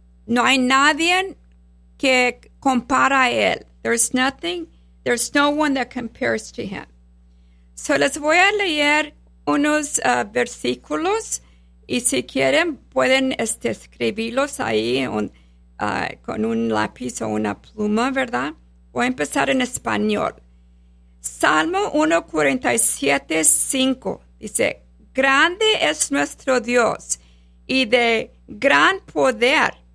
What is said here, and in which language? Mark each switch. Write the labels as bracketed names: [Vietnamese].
[Spanish] No hay nadie que compara a él. [English] There's no one that compares to him. [Spanish] So les voy a leer unos versículos, y si quieren pueden escribirlos ahí con un lápiz o una pluma, ¿verdad? Voy a empezar en español. Salmo 147:5 dice: grande es nuestro Dios y de gran poder.